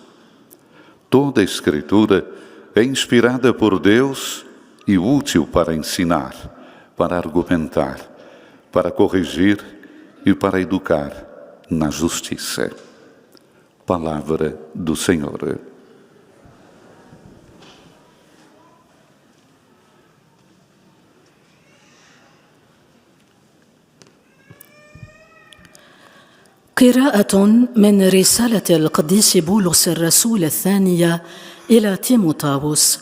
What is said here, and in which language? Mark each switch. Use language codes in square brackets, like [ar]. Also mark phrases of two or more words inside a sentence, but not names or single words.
[pt] Toda a Escritura é inspirada por Deus e útil para ensinar, para argumentar, para corrigir e para educar na justiça. Palavra do Senhor. [ar] قراءة من رسالة القديس بولس الرسول الثانية إلى تيموثاوس.